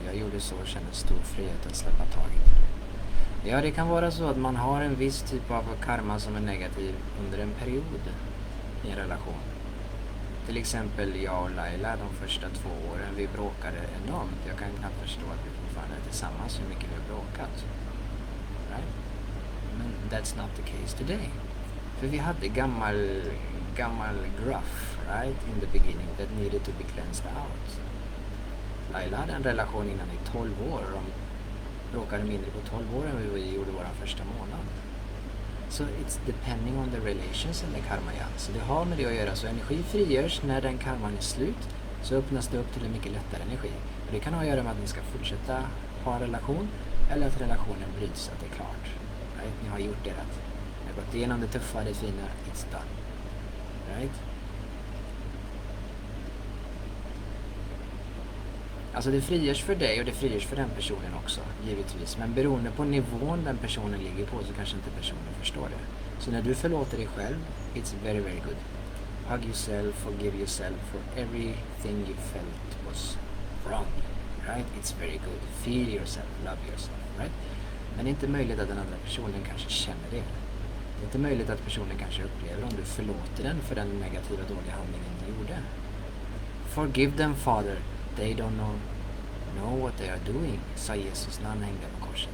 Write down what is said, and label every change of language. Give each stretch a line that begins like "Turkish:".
Swedish: Jag gjorde så och kände stor frihet att släppa taget. Ja, det kan vara så att man har en viss typ av karma som är negativ under en period i en relation. Till exempel jag och Laila, de första 2 åren, vi bråkade enormt. Jag kan knappt förstå att vi fortfarande är tillsammans, hur mycket vi har bråkat.
English: Right?
Swedish: Men
English: that's not the case today.
Swedish: För vi hade gammal gruff,
English: right, in the beginning that needed to be cleansed out.
Swedish: Laila hade en relation innan i 12 år och de bråkade mindre på 12 år än vi gjorde vår första månad.
English: So it's depending on the relations and the karma, ja.
Swedish: Så det har med det att göra. Så energi frigörs när den karman är slut, så öppnas det upp till en mycket lättare energi. Och det kan ha att göra med att ni ska fortsätta ha en relation eller att relationen bryts, så att det är klart. Right? Ni har gjort det rätt. Ni har gått igenom det tuffa, det fina,
English: it's done.
Swedish: Right? Alltså det frigörs för dig och det frigörs för den personen också, givetvis. Men beroende på nivån den personen ligger på så kanske inte personen förstår det. Så när du förlåter dig själv,
English: it's very, very good. Hug yourself, forgive yourself for everything you felt was wrong. Right? It's very good. Feel yourself, love yourself. Right?
Swedish: Men det är inte möjligt att den andra personen kanske känner det. Det är inte möjligt att personen kanske upplever om du förlåter den för den negativa dåliga handlingen du gjorde.
English: Forgive them, Father. They don't know what they are doing,
Swedish: sa Jesus när han hängde på korset.